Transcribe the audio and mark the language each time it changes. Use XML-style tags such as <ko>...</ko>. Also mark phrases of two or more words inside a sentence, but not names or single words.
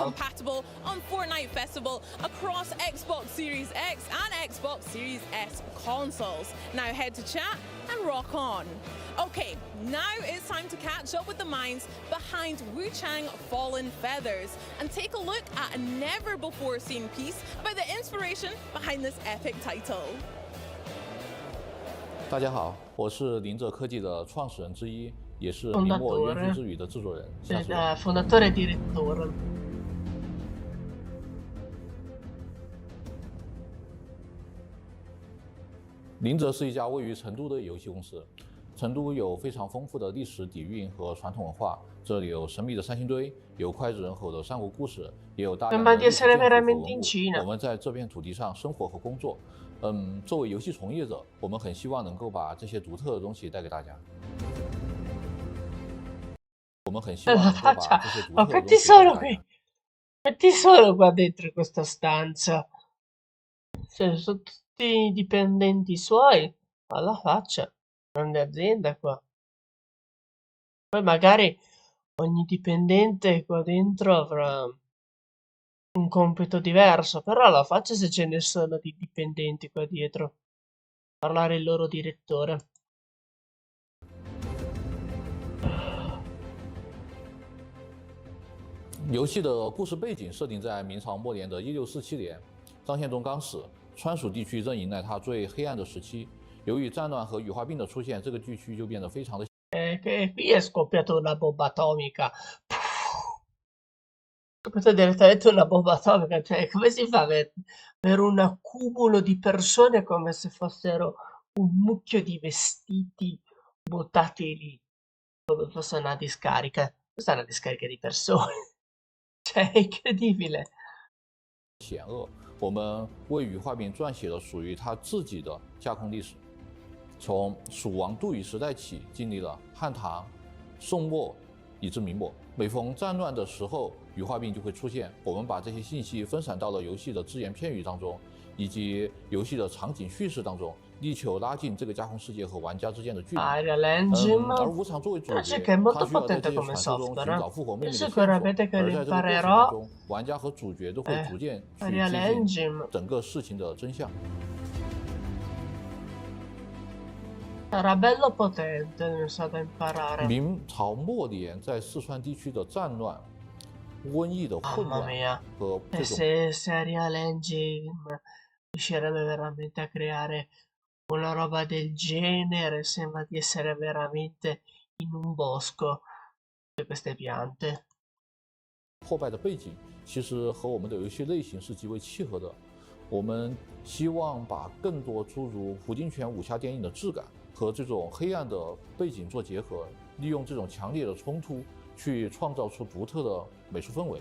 <en>compatible on Fortnite Festival across Xbox Series X and Xbox Series S consoles. Now head to chat and rock on. Okay, now it's time to catch up with the minds behind Wu Chang Fallen Feathers and take a look at a never before seen piece about the inspiration behind this epic title.</en> <zh>大家好，我是灵者科技的创始人之一，也是明末元勋之语的制作人夏树人。</zh> <it>fondatore e direttore.</it> <zh>灵者是一家位于成都的游戏公司。成都有非常丰富的历史底蕴和传统文化，这里有神秘的三星堆，有脍炙人口的三国故事，也有大量的历史建筑和文物。我们在这片土地上生活和工作。作为游戏从业者，我们很希望能够把这些独特的东西带给大家。我们很希望能够把这些独特的东西带给大家。</zh> <it>Ma quanti sono qui? Quanti sono qua dentro questa stanza? Cioè, sono tutti dipendenti suoi. Alla faccia. Grande azienda qua. Poi magari ogni dipendente qua dentro avrà un compito diverso, però alla faccia se ce ne sono di dipendenti qua dietro. Parlare il loro direttore.</it> <zh>游戏的故事背景设定在明朝末年的1647年，张献忠刚死，川蜀地区正迎来它最黑暗的时期。由于战乱和羽化病的出现，这个地区就变得非常的。</zh> <it>Che qui è scoppiata una bomba atomica. Questo è direttamente una bomba atomica, cioè come si fa per un accumulo di persone come se fossero un mucchio di vestiti buttati lì, come fosse una discarica. Questa è una discarica di persone, cioè è incredibile.</it> <zh>险恶，我们为羽化饼撰写了属于他自己的架空历史。从蜀王杜宇时代起，经历了汉唐、宋末以至明末，每逢战乱的时候，羽化病就会出现。我们把这些信息分散到了游戏的只言片语当中，以及游戏的场景叙事当中，力求拉近这个架空世界和玩家之间的距离。而无常作为主角，他需要在这些传说中寻找复活秘密的线索，而在这个过程当中，玩家和主角都会逐渐去接近整个事情的真相。</zh> <it>Sarà bello potente, non so da imparare.</it> <zh>明朝末年在四川地区的战乱、瘟疫的混乱和这种。</zh> <it>se Serial Engine riuscirebbe veramente a creare una roba del genere, sembra di essere veramente in un bosco di queste piante.</it> <zh>破败的背景其实和我们的游戏类型是极为契合的。我们希望把更多诸如胡金铨武侠电影的质感。和这种黑暗的背景做结合，利用这种强烈的冲突去创造出独特的美术氛围。</zh>